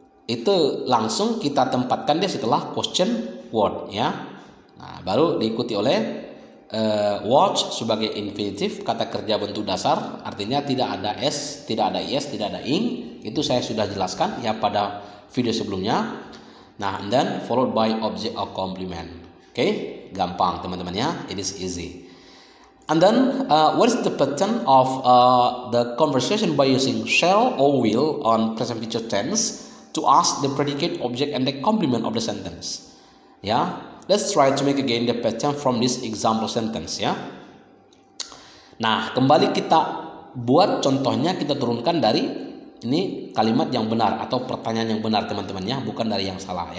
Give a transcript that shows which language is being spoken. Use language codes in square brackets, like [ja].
[id] Itu langsung kita tempatkan dia setelah question word, ya. Nah, baru diikuti oleh watch sebagai infinitive, kata kerja bentuk dasar, artinya tidak ada s, tidak ada is, tidak ada ing. Itu saya sudah jelaskan, ya, pada video sebelumnya. [en] Nah, and then followed by object or complement. [id] Oke, gampang teman-teman, ya. [en] It is easy. And then, what is the pattern of the conversation by using shall or will on present future tense to ask the predicate, object, and the complement of the sentence? Ya, let's try to make again the pattern from this example sentence, ya. [id] Nah, kembali kita buat contohnya, kita turunkan dari ini kalimat yang benar atau pertanyaan yang benar teman-teman, ya, bukan dari yang salah.